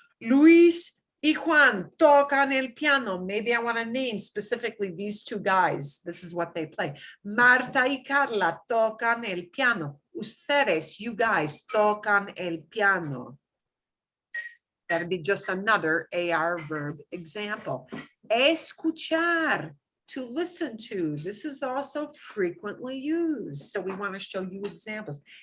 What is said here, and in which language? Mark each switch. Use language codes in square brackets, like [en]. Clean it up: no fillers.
[es] Luis y Juan tocan el piano. [en] Maybe I want to name specifically these two guys. This is what they play. [es] Marta y Carla tocan el piano. Ustedes, [en] you guys, [es] tocan el piano. [en] That'd be just another AR verb example. Escuchar, to listen to. This is also frequently used. So we want to show you examples.